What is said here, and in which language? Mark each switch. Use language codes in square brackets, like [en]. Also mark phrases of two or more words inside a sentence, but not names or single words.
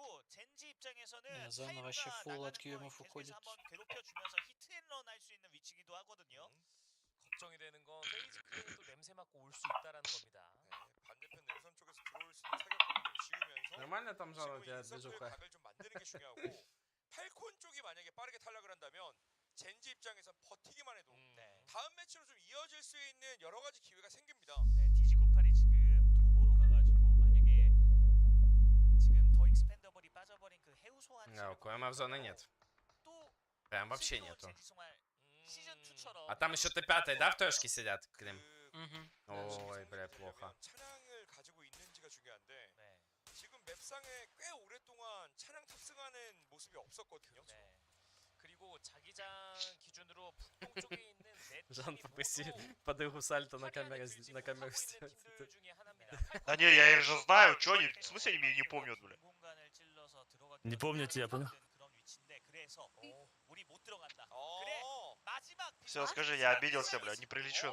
[ru] Заново вообще фулл от QMF уходит. Нормально там зал у тебя движуха? [ko] 팔콘 쪽이 만약에 빠르게 탈락을 한다면 젠지 입장에서 버티기만 해도 다음 매치로 좀 이어질 수 있는 여러 가지 기회가 생깁니다. 네, 디지98이 지금 도보로 가가지고 만약에 지금 더 익스펜더블이 빠져버린 그 해우 소환 [ru] Да, у КМФ зоны нет. Прям вообще нету. А там еще Т5, да, в трешке сидят, Клим? Ой, бля, плохо. [ko] 차량을 가지고 있는지가 중요한데 지금 맵상에 꽤 오랫동안 차량 탑승하는 모습이 없었거든요. 그리고 자기장 기준으로 북동 쪽에 있는 [ru] Жан, попроси подругу сальто на камеру сделать. Да не, я их же знаю, чё они, в смысле они меня не помнят, бля? Не помните, я понял. Все, скажи, я обиделся, бля, не прилечу.